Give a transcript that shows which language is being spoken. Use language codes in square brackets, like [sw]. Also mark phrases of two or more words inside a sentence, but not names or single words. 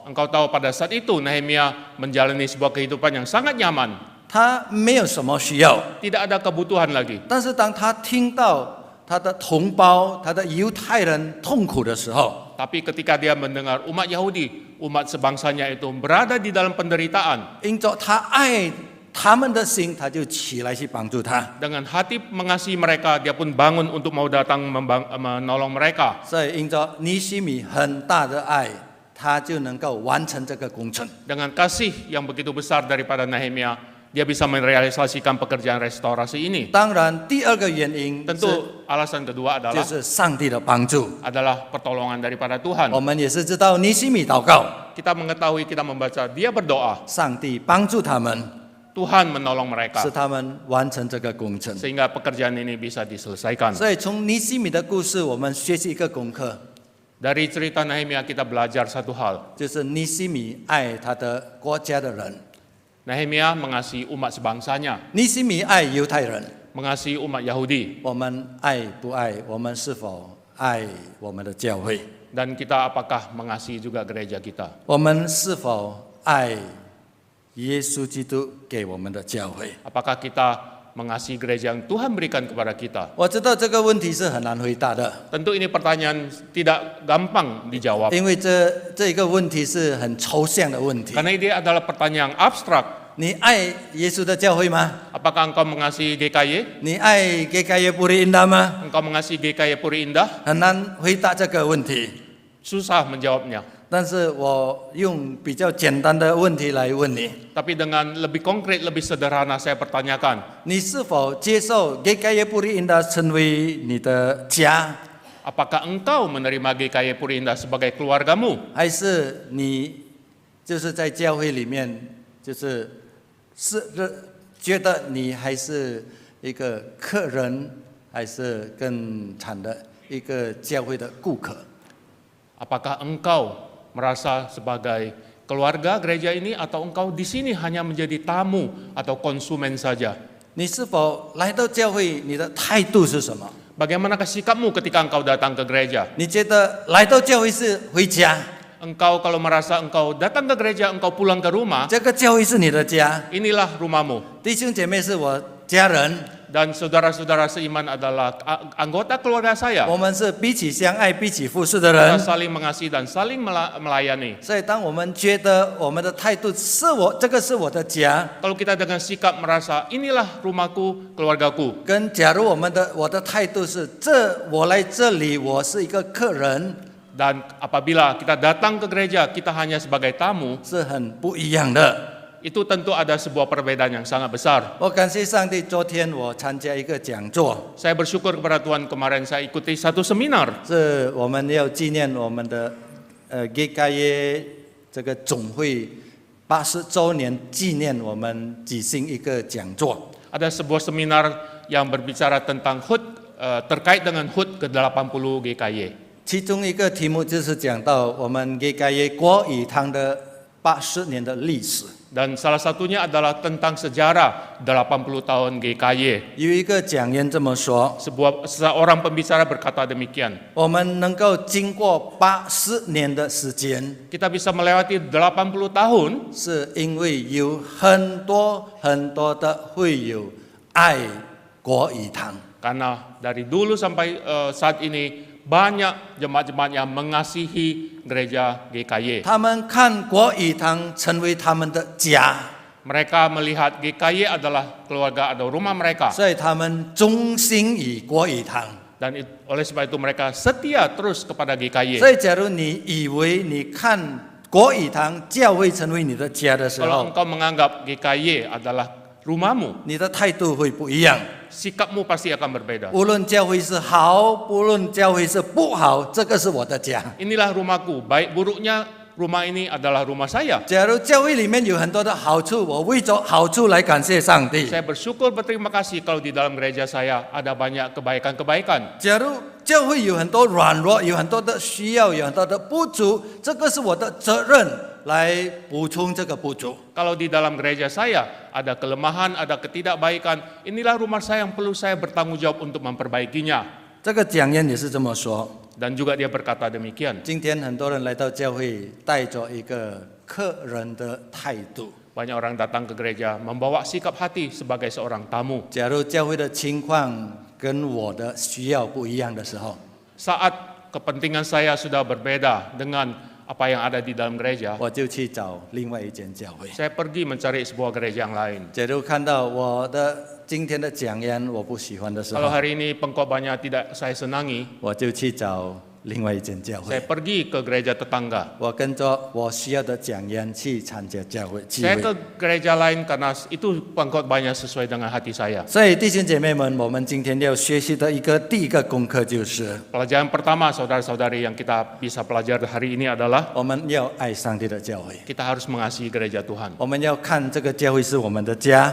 [id] Engkau tahu pada saat itu Nehemia menjalani sebuah kehidupan yang sangat nyaman. [zh] 他没有什么需要。 [id] Tidak ada kebutuhan lagi. [zh] 但是当他听到他的同胞、他的犹太人痛苦的时候， [id] Tapi ketika dia mendengar umat Yahudi, umat sebangsanya itu berada di dalam penderitaan, [zh] 因着他爱他们的心，他就起来去帮助他。 [id] dengan hati mengasihi mereka, dia pun bangun untuk mau datang menolong mereka. [zh] 所以因着尼希米很大的爱，他就能够完成这个工程。 [id] Dengan kasih yang begitu besar daripada Nehemia, dia bisa merealisasikan pekerjaan restorasi ini. [zh] 当然，第2个原因 [id] Tentu alasan kedua [zh] 就 [id] adalah [zh] 是上帝的帮助。 [id] pertolongan daripada Tuhan. [zh] 我们也是知道尼希米祷告， [id] Kita mengetahui, kita membaca, dia berdoa. [zh] 上帝帮助他们， [id] Tuhan menolong mereka [zh] 使他们完成这个工程。 [id] sehingga pekerjaan ini bisa diselesaikan. [zh] 所以从尼西米的故事，我们学习一个功课， [id] Dari cerita Nehemia kita belajar satu hal. [zh] 就是尼西米爱他的国家的人， [id] Nehemia mengasihi umat sebangsanya, [zh] 尼西米爱犹太人。 [id] mengasihi umat Yahudi. [zh] 我们爱不爱？我们是否爱我们的教会？ [id] Dan kita apakah mengasihi juga gereja kita? [zh] 我们是否爱耶稣基督给我们的教会？ [id] Apakah kita mengasihi gereja yang Tuhan berikan kepada kita? [zh] 我知道这个问题是很难回答的， [id] Tentu ini pertanyaan tidak gampang dijawab. [zh] 因为这一个问题是很抽象的问题。 [id] Karena ini adalah pertanyaan yang abstrak. [zh] 你爱耶稣的教会吗？ [id] Apakah engkau mengasihi GKY? [zh] 你爱 GKY Puri Indah 吗？ [id] Engkau mengasihi GKY Puri Indah? [zh] 很难回答这个问题。 [id] Susah menjawabnya. [zh] 但是我用比较简单的问题来问你： [id] Tapi dengan lebih konkret, lebih sederhana saya pertanyakan. [zh] 你是否接受 GKY Puri Indah 成为你的家， [id] Apakah engkau menerima GKY Puri Indah sebagai keluargamu? [zh] 还是你就是在教会里面就是觉得你还是一个客人，还是更惨的一个教会的顾客？ [id] Apakah engkau merasa sebagai keluarga gereja ini atau engkau di sini hanya menjadi tamu atau konsumen saja? [zh] 你是否来到教会，你的态度是什么？ [id] Bagaimanakah sikapmu ketika engkau datang ke gereja? [zh] 你觉得来到教会是回家， [id] Engkau kalau merasa engkau datang ke gereja, engkau pulang ke rumah, [zh] 这个教会是你的家， [id] inilah rumahmu. [zh] 弟兄姐妹是我家人， [id] Dan saudara-saudara seiman adalah anggota keluarga saya. [zh] 我们是彼此相爱、彼此服侍的 [id] Kita [zh] 人。 [id] saling mengasihi dan saling melayani. [zh] 所以，当我们觉得我们的态度是这个是我的家， [id] Kalau kita dengan sikap merasa inilah rumahku, keluargaku, [zh] 跟假如我的态度是我来这里，我是一个客人， [id] dan apabila kita datang ke gereja, kita hanya sebagai tamu, [zh] 是很不一样的。 [id] itu tentu ada sebuah perbedaan yang sangat besar. [zh] 我感谢上帝，昨天我参加一个讲座， [id] Saya bersyukur kepada Tuhan kemarin saya ikuti satu seminar. [zh] 是我们要纪念我们的GKY 这个总会80周年纪念，我们举行一个讲座。 [id] Ada sebuah seminar yang berbicara tentang HUT, terkait dengan HUT ke-80 GKY. [zh] 其中一个题目就是讲到我们 GKY 国语堂的80年的历史。 [id] Dan salah satunya adalah tentang sejarah 80 tahun GKY. [zh] 有一个讲员这么说： [id] Seorang pembicara berkata demikian. [zh] 我们能够经过80年的时间， [id] Kita bisa melewati 80 tahun [zh] 是因为有很多的会友爱国语堂。 [id] karena dari dulu sampai saat ini banyak jemaat-jemaat yang mengasihi gereja GKY. [zh] 他们看国语堂成为他们的家， [id] Mereka melihat GKY adalah keluarga atau rumah mereka. [zh] 所以他们忠心于国语堂。 [id] Dan oleh sebab itu mereka setia terus kepada [zh] 所 [id] GKY. [zh] 以，假如你以为你看国语堂教会成为你的家的时 [id] Kalau [zh] 候， [id] engkau menganggap GKY adalah rumahmu, [zh] 你的态度会不一样。 [id] sikapmu pasti akan berbeda. [zh] 无论教会是好，不论教会是不好，这个是我的家。 [id] Inilah rumahku, baik buruknya rumah ini adalah rumah saya. [zh] 假如教会里面有很多的好处，我为着好处来感谢上帝。 [id] Saya bersyukur berterima kasih kalau di dalam gereja saya ada banyak kebaikan-kebaikan. [zh] 假如教会有很多软弱，有很多的需要，有很多的不足，这个是我的责任来补充这个不足。 [id] Kalau di dalam gereja saya ada kelemahan, ada ketidakbaikan, inilah rumah saya yang perlu saya bertanggung jawab untuk memperbaikinya. [zh] 这个讲员也是这么说。 [id] Dan juga dia berkata demikian. [zh] 今天很多人来到教会，带着一个客人的态度。 [id] Banyak orang datang ke gereja membawa sikap hati sebagai seorang tamu. [zh] 假如教会的情况跟我的需要不一样的时候， [id] Saat kepentingan saya sudah berbeda dengan apa yang ada di dalam gereja, [zh] 我就去找另外一间教会。 [id] saya pergi mencari sebuah gereja yang lain. [zh] 假如看到我的今天的讲员我不喜欢的时 [id] Kalau [zh] 候， [id] hari ini pengkhotbahnya tidak saya senangi, [zh] 我就去找另外一间教 [id] Saya [zh] 会， [id] pergi ke gereja tetangga. [zh] 我跟着我需要的讲员去参加教会聚 [id] Saya [zh] 会。 [id] ke gereja lain karena itu pengkhotbahnya sesuai dengan hati saya. [zh] 所以弟兄姐妹们，我们今天要学习的第一个功课就是， [id] Pelajaran pertama saudara-saudari yang kita bisa pelajari hari ini adalah [zh] 我们要爱上帝的教会， [id] kita harus mengasihi gereja Tuhan. [zh] 我们要看这个教会是我们的家，